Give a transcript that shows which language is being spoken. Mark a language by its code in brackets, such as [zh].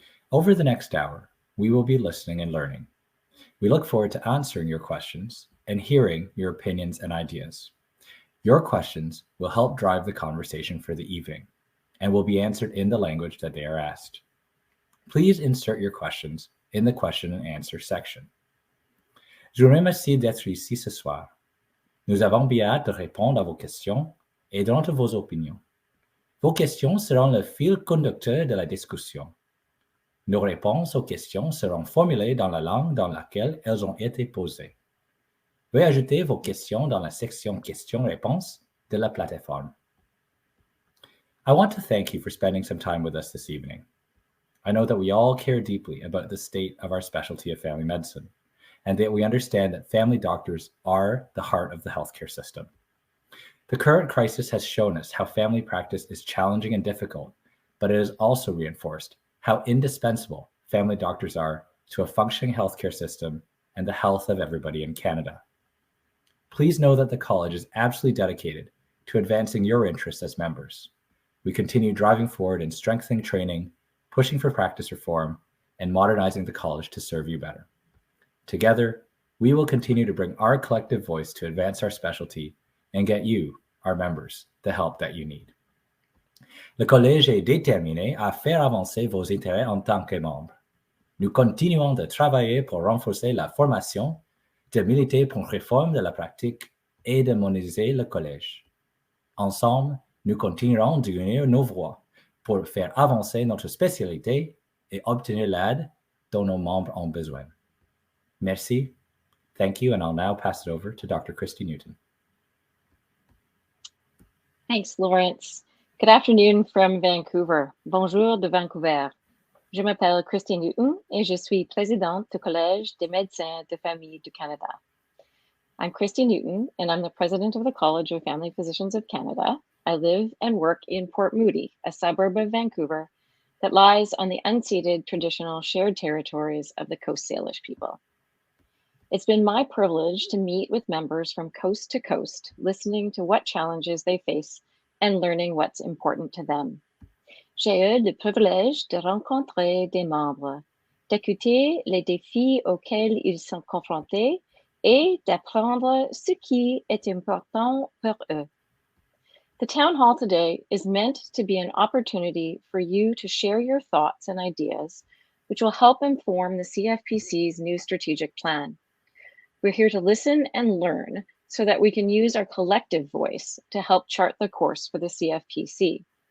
[en] Over the next hour, we will be listening and learning. We look forward to answering your questions and hearing your opinions and ideas. Your questions will help drive the conversation for the evening and will be answered in the language that they are asked. Please insert your questions in the question and answer section. [fr] Je vous remercie d'être ici ce soir. Nous avons bien hâte de répondre à vos questions et d'entendre vos opinions. Vos questions seront le fil conducteur de la discussion. Nos réponses aux questions seront formulées dans la langue dans laquelle elles ont été posées. Veuillez ajouter vos questions dans la section questions-réponses de la plateforme. [en] I want to thank you for spending some time with us this evening. I know that we all care deeply about the state of our specialty of family medicine, and that we understand that family doctors are the heart of the healthcare system. The current crisis has shown us how family practice is challenging and difficult, but it has also reinforced how indispensable family doctors are to a functioning healthcare system and the health of everybody in Canada. Please know that the college is absolutely dedicated to advancing your interests as members. We continue driving forward in strengthening training, pushing for practice reform, and modernizing the college to serve you better. Together, we will continue to bring our collective voice to advance our specialty and get you, our members, the help that you need. [fr] Le collège est déterminé à faire avancer vos intérêts en tant que membres. Nous continuons de travailler pour renforcer la formation, de militer pour une réforme de la pratique et de moderniser le collège. Ensemble, nous continuerons d'unir nos voix pour faire avancer notre spécialité et obtenir l'aide dont nos membres ont besoin. Merci. [en] Thank you, and I'll now pass it over to Dr. Christy Newton. Thanks, Lawrence. Good afternoon from Vancouver. [fr] Bonjour de Vancouver. Je m'appelle Christy Newton et je suis présidente du Collège des médecins de famille du Canada. [en] I'm Christy Newton and I'm the president of the College of Family Physicians of Canada. I live and work in Port Moody, a suburb of Vancouver that lies on the unceded traditional shared territories of the Coast Salish people. It's been my privilege to meet with members from coast to coast, listening to what challenges they face and learning what's important to them. [fr] J'ai eu le privilège de rencontrer des membres, d'écouter les défis auxquels ils sont confrontés et d'apprendre ce qui est important pour eux. [en] The town hall today is meant to be an opportunity for you to share your thoughts and ideas, which will help inform the CFPC's new strategic plan. We're here to listen and learn so that we can use our collective voice to help chart the course for the CFPC.